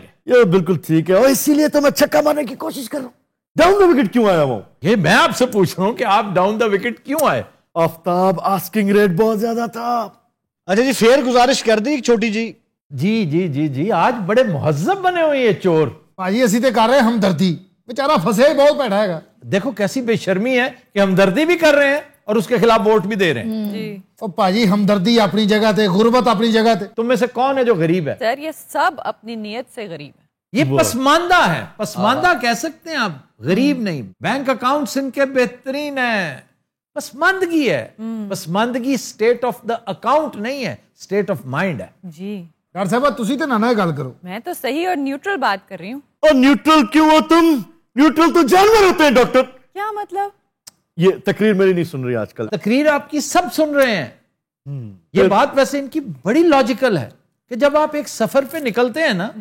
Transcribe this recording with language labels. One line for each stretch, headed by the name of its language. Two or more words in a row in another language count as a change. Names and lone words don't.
Urdu: یہ بالکل ٹھیک ہے، اور اسی لیے تو میں چھکا مارنے کی کوشش کر رہا ہوں۔
English: down the wicket
Urdu: کیوں آیا ہوں؟ یہ میں آپ سے پوچھ رہا ہوں کہ آپ
English: down the wicket
Urdu: کیوں آئے؟ آفتاب،
English: asking rate
Urdu: بہت زیادہ تھا۔
Punjabi: اچھا جی، فیر گزارش کر دی ایک چھوٹی جی۔
Urdu: جی جی جی جی، آج بڑے مہذب بنے ہوئے یہ چور۔
Punjabi: ਭਾਜੀ ਅਸੀਂ ਤੇ ਕਰ ਰਹੇ ਹਮਦਰਦੀ، بیچارہ فسے بہت بیٹھا ہے گا۔
Urdu: دیکھو کیسی بے شرمی ہے کہ ہمدردی بھی کر رہے ہیں اور اس کے خلاف ووٹ بھی دے رہے ہیں۔ جی
Punjabi: اور ਭਾਜੀ ہمدردی اپنی جگہ تے، غربت اپنی جگہ تے۔
Urdu: تم میں سے کون ہے جو غریب ہے؟ سر، یہ سب اپنی نیت سے غریب ہے۔ یہ پسماندہ ہے، پسماندہ کہہ سکتے ہیں آپ، غریب نہیں۔ بینک اکاؤنٹس ان کے بہترین ہیں، پسماندگی ہے۔ پسماندگی
English: state of the account
Urdu: نہیں ہے،
English: state of mind
Urdu: ہے۔ جی
Punjabi: ڈاکٹر صاحبہ تسی تے نہ گل کرو۔
Urdu: میں تو صحیح اور نیوٹرل بات کر رہی ہوں۔ اور نیوٹرل کیوں ہو تم؟ نیوٹرل تو جانور ہوتے ہیں ڈاکٹر۔ کیا مطلب؟ یہ تقریر میری نہیں سن رہی آج کل۔ تقریر آپ کی سب سن رہے ہیں۔ یہ بات ویسے ان کی بڑی لاجیکل ہے کہ جب آپ ایک سفر پہ نکلتے ہیں نا